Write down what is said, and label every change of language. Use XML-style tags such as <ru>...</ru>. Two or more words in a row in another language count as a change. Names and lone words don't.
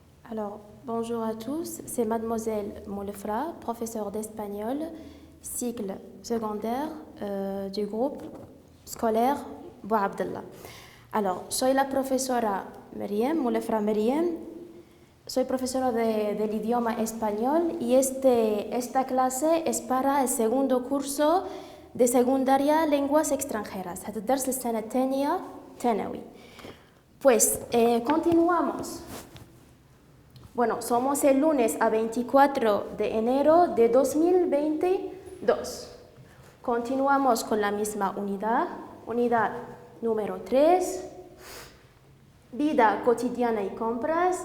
<fr>Alors, bonjour à tous, c'est Mademoiselle Moulefra, professeure d'espagnol, cycle secondaire du groupe scolaire Bouabdallah. Alors,</fr> <es>soy la profesora Meriem, Moulefra Meriem, soy profesora del idioma español y esta clase es para el segundo curso de secundaria lenguas extranjeras.</es> <ar>هذا الدرس السنة الثانية ثانوي.</ar> <es>Pues, continuamos. Bueno, somos el lunes a 24 de enero de 2022. Continuamos con la misma unidad número 3, vida cotidiana y compras.</es>